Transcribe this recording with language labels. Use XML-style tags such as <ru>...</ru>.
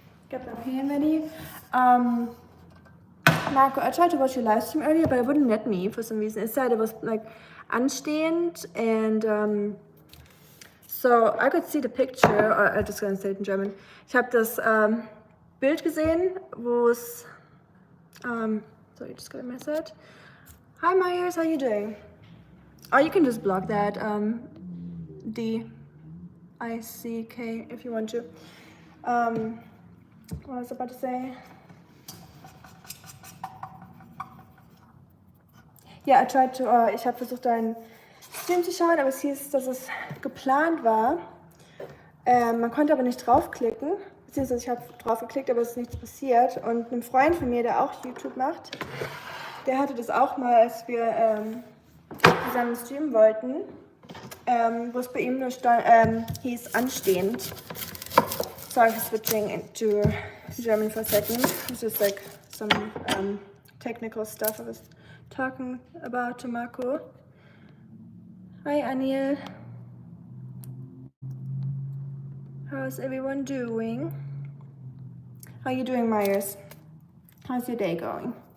<en>Got my pan ready. Marco, I tried to watch your live stream earlier, but it wouldn't let me for some reason. It said it was like anstehend and So I could see the picture, or I just gonna say it in German.</en> <de>Ich habe das Bild gesehen, wo es,</de> <en>so you just got a message. Hi Myers, how you doing? Or you can just block that, D-I-C-K if you want to. What was I about to say?</en> <de>Ja, ich habe versucht, einen Stream zu schauen, aber es hieß, dass es geplant war. Man konnte aber nicht draufklicken, beziehungsweise ich habe drauf geklickt, aber es ist nichts passiert. Und ein Freund von mir, der auch YouTube macht, der hatte das auch mal, als wir zusammen streamen wollten, wo es bei ihm nur hieß anstehend.</de> <en>Sorry for switching into German for a second. It's just like some technical stuff I was talking about to Marco. Hi Anil. How's everyone doing? How are you doing, Myers? How's your day going?</en>